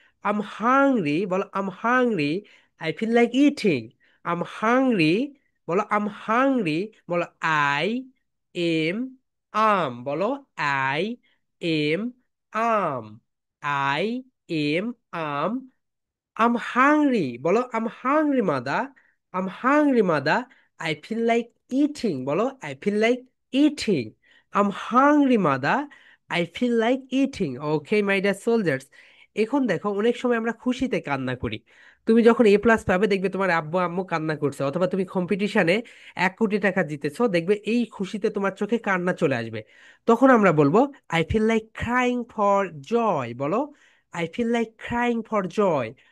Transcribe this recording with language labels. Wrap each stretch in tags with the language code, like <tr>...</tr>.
<en>I'm hungry, বলো I'm hungry. I feel like eating, I'm hungry, বলো I'm hungry. বলো I am I'm, বলো I am I'm, I am I'm. I'm hungry, বলো I'm hungry mother, I'm hungry mother. I feel like eating, বলো I feel like eating. I'm hungry mother, I feel like eating. Okay my dear soldiers,</en> <bn>এখন দেখো অনেক সময় আমরা খুশিতে কান্না করি। তুমি যখন এ প্লাস পাবে, দেখবে তোমার আব্বু আম্মু কান্না করছে, অথবা তুমি কম্পিটিশনে 1 কোটি টাকা জিতেছো, দেখবে এই খুশিতে তোমার চোখে কান্না চলে আসবে। তখন আমরা বলবো</bn> <en>I feel like crying for joy, বলো I feel like crying for joy.</en>